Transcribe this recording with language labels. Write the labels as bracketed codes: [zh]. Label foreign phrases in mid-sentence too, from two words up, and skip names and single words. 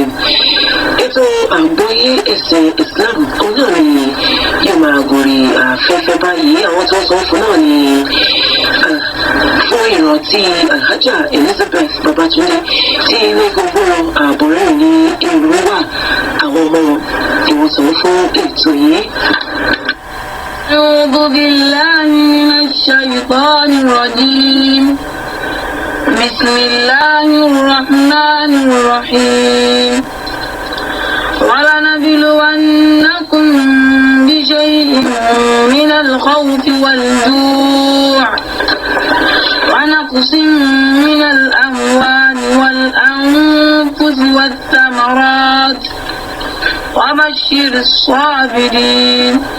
[yo] Ètò Agboye Islam òun náà ni yóò máa gorí afẹ́fẹ́ báyìí. Àwọn tó ń sọ fún náà ni fún ìrántí Alhaja Elizabeth Babatunde tí ilé gbogbo àbọ̀rẹ́rìn ní ìlú wà. Àwọn ọmọ ìwòsàn fún ètò yìí. [ar] أعوذ بالله من الشيطان الرجيم بسم الله الرحمن الرحيم ولنبلونكم بشيء من الخوف والجوع ونقص من الأموال والأنفس والثمرات وبشر الصابرين